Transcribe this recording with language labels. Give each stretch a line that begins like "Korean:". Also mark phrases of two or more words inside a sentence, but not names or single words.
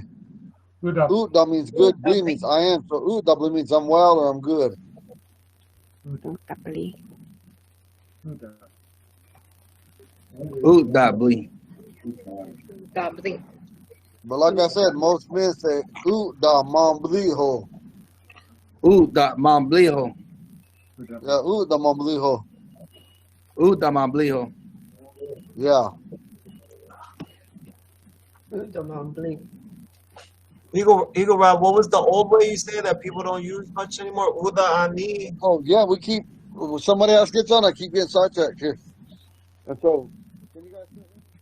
English: Da means good, bli means I am. So
Khasi: da bli
English: means I'm well or I'm good.
Khasi: Dably.
English: But like I said, most men say
Khasi: da mambliho. Da mambliho. Yeah, da mambliho. Da mambliho.
English: Yeah. Eagle Rob, what was the old way you say that people don't use much anymore?
Khasi: Uda ani.
English: Oh yeah, we keep. When somebody else gets on, I keep getting sidetracked here. And so, can you guys see it?